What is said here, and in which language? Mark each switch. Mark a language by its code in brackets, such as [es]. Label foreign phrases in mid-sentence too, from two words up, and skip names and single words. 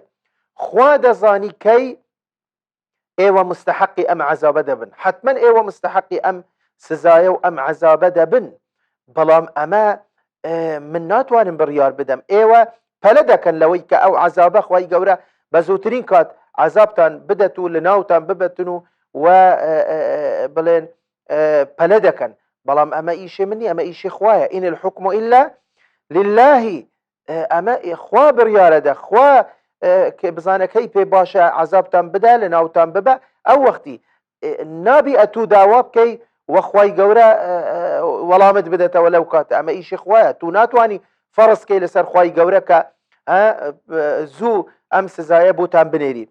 [ckb] خوا دەزانی کەی ئێوە مستحقی ئەم عەزابە دەبن حتمما ئێوە مستحقی ئەم سزایە و ئەم عەزابە دەبن بەڵام ئەمە من ناتوانم بڕیار بدەم ئێوە پەلە دەکەن لەوەی کە ئەو عەزابە خوای گەورە بە زووترین کات عەزابتان بدەت و لە ناوتان ببەتن و بڵێن پەلە دەکەن بەڵام ئەمە ئیشی من نییە ئەمە ئیشی خوایە. [ar] إن الحكم إلا لله [ckb] ئەمە خوا بڕیارە دە خوا بزانەکەی پێ باشە عەزابتان بدە لە ناوتان ببە ئەو وەختی نابی ئەتوو داوا بکەی وەخوای گەورە وەڵامت بدەتەوە لەو کاتە ئەمە ئیشی خوایە تو ناتوانی فەرزکەی لەسەر خوای گەورە کە زوو ئەم سزایە بۆتان بنێری.